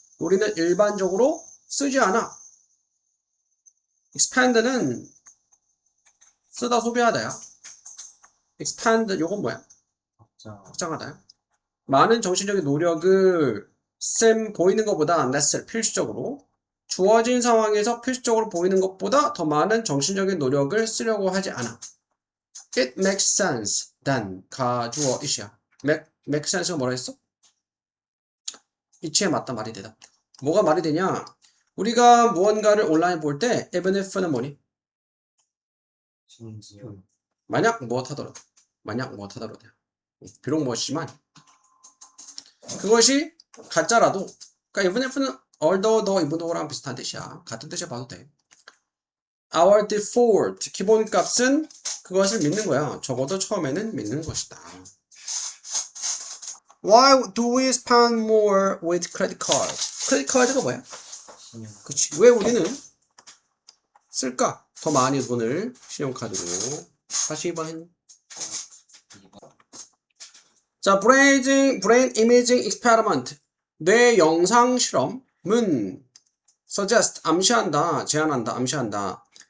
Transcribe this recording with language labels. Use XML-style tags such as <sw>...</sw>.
<ko>우리는 일반적으로 쓰지 않아. expand는 쓰다 소비하다야. expand 요건 뭐야? 확장하다야. 많은 정신적인 노력을 보이는 것보다 necessary 필수적으로 주어진 상황에서 필수적으로 보이는 것보다 더 많은 정신적인 노력을 쓰려고 하지 않아.</ko> <en>It makes sense than</en> <ko>가주어</ko> <en>it이야.</en> <ko>make sense가 뭐라 했어? 이치에 맞다 말이 되다. 뭐가 말이 되냐? 우리가 무언가를 온라인 볼 때 even if는 뭐니? 심지어 만약 무엇하더라도 돼. 비록 무엇이지만 그것이 가짜라도 그러니까 even if는 although even though랑 비슷한 뜻이야. 같은 뜻이 봐도 돼.</ko> <en>Our default</en> <ko>기본값은 그것을 믿는 거야. 적어도 처음에는 믿는 것이다.</ko> <en>Why do we spend more with credit card?</en> <ko>크레딧 카드가 뭐야? 그치. 왜 우리는 쓸까? 더 많이 돈을 신용카드로. 다시 2번.</ko> <en>자, brain imaging experiment.</en> <ko>뇌 영상 실험은 suggest 제안한다.</ko>